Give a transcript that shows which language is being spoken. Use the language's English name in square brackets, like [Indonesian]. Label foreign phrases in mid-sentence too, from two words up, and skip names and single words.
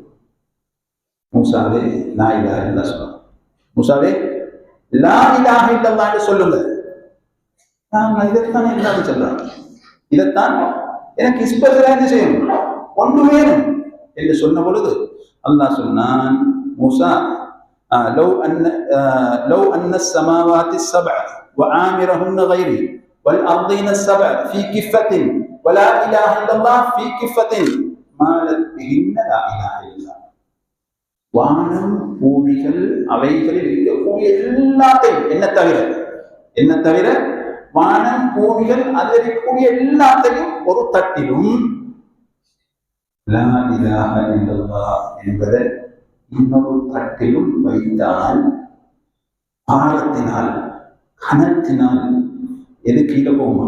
[Tamil] மூசாவே [Arabic] لا إله إلا الله [Tamil] சொல்லுங்க. மூசாவே [Arabic] لا إله إلا الله [Tamil] சொல்லுங்க. நான் இதைத்தான் எல்லாரும் சொல்றாங்க. இதைத்தான் எனக்கு ஸ்பெஷலா என்ன செய்யணும்? ஒன்று வேணும் என்று சொன்ன பொழுது அல்லாஹ் சொன்னான், [Arabic] موسى لو أن السماوات السبع وعامرهن غيري والأرضين السبع في كفة ولا إله إلا الله في كفة مالت بهن لا إله إلا الله. [Tamil] வானம் பூமிகள் அவைகளில் இருக்கக்கூடிய எல்லாத்தையும் என்ன தவிர வானம் பூமிகள் அதில் இருக்கக்கூடிய எல்லாத்தையும் ஒரு தட்டிலும் [Arabic] لا إله إلا الله [Tamil] என்பதை இன்னொரு தட்டிலும் வைத்தால் பாரத்தினால் கனத்தினால் எது கீழே போகுமா?